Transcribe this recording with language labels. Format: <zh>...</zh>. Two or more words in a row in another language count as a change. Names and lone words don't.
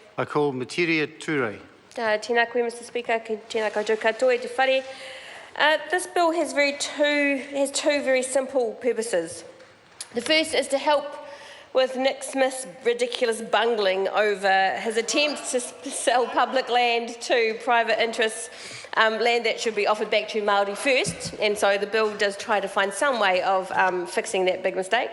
<en>I call Materia Ture.</en> <mi>Tēnā koe,</mi> <en>Mr Speaker,</en> <mi>tēnā koutou katoa te whare.</mi> <en>This bill has two very simple purposes. The first is to help with Nick Smith's ridiculous bungling over his attempt to sell public land to private interests, land that should be offered back to Māori first, and so the bill does try to find some way of fixing that big mistake.</en>